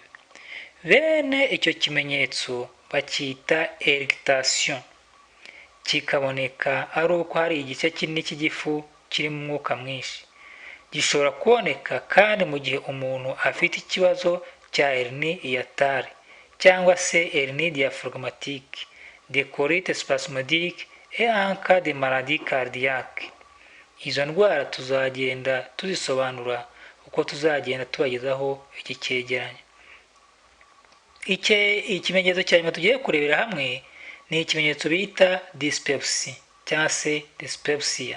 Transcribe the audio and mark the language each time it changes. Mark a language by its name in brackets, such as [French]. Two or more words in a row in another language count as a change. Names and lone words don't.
[Kinyarwanda] Bene icyo kimenyetso bacyita eructation, kikaboneka ari uko hari igice kinini cy'igifu kirimo umwuka mwinshi. Gishobora kuboneka kandi mu gihe umuntu afite ikibazo cya [French] hernie hiatale [Kinyarwanda] cyangwa se [French] hernie diaphragmatique, de colite spasmodique et en cas de maladie cardiaque. [Kinyarwanda] Izo ndwara tuzagenda tuzisobanura uko tuzagenda tubagezaho iki cyegeranyo. Ikimenyetso cya nyuma tugiye kurebera hamwe ni ikimenyetso bita dyspepsia cyangwa se dyspepsia.